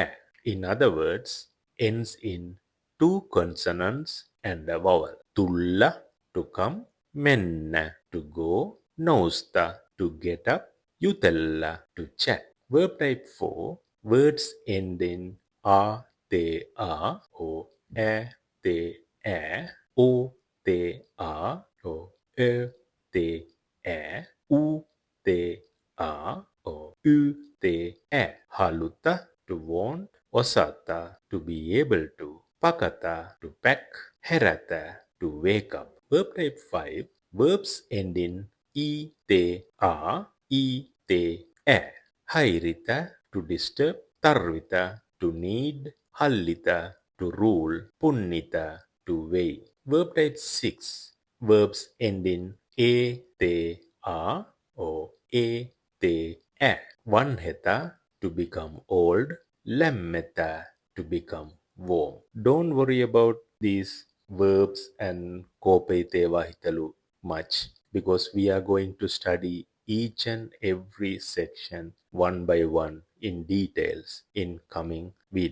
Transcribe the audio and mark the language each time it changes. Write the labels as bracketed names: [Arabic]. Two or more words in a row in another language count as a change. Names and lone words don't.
[English] In other words, ends in two consonants and a vowel. Tulla, to come. Menna, to go. Nousta, to get up. Jutella, to chat. Verb type 4, words end in a, te, a, or a, te, a, o, te, a, or ö, te, a, u, te, a, or u, te, a. Haluta, to want. Osata, to be able to. Pakata, to pack. Herata, to wake up. Verb type 5, verbs end in e, te, a, e, te, a. Hairita, to disturb. Tarvita, to need. Hallita, to rule. Punnita, to weigh. Verb type 6, verbs end in a, te, a, or a, te, a. Vanheta, to become old. Lammeta, to become warm. Don't worry about these verbs and kopete vahitalu much, because we are going to study each and every section one by one in details in coming videos.